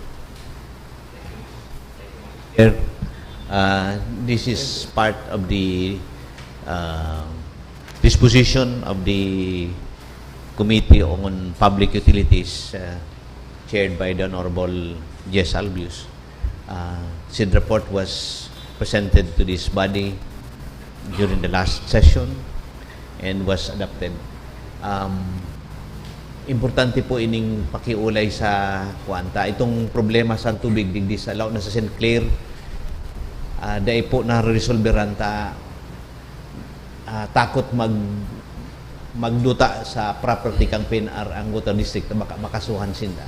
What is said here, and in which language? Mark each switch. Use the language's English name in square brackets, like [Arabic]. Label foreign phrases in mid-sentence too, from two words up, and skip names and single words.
[English] Here, this is part of the disposition of the Committee on Public Utilities, chaired by the Honorable Jess Albius. Said report was presented to this body during the last session and was adopted. [Bikol] Importante po ining pakiulay sa kwanta. Itong problema sa tubig digdi sa law na sa St. Clair, dahil po na-resolveran ta takot magduta sa property kang PNR ang water district na makasuhan sinda.